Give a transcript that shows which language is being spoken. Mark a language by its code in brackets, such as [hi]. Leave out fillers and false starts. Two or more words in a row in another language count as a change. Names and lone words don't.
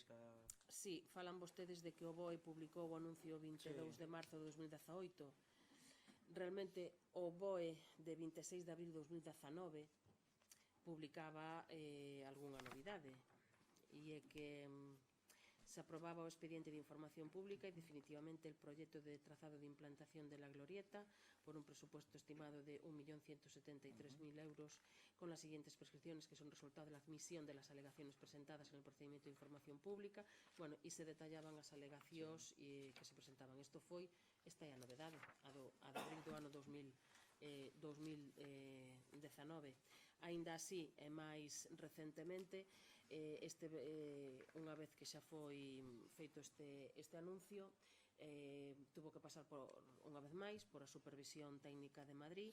[gl] Sí, falan vostedes de que o BOE publicou o anuncio 22 de marzo de 2018. Realmente o BOE de 26 de abril de 2019 publicaba algunha novidade, e é que se aprobaba o expediente de información pública e definitivamente [es] el proyecto de trazado de implantación de la glorieta por un presupuesto estimado de 1.173.000 euros con las siguientes prescripciones que son resultado de la admisión de las alegaciones presentadas en el procedimiento de información pública, y se detallaban [gl] as alegacións que se presentaban. Esta é a novedade, a de abril do ano 2019. Aínda así, e máis recentemente, unha vez que xa foi feito este anuncio, tuvo que pasar unha vez máis por a Supervisión Técnica de Madrid.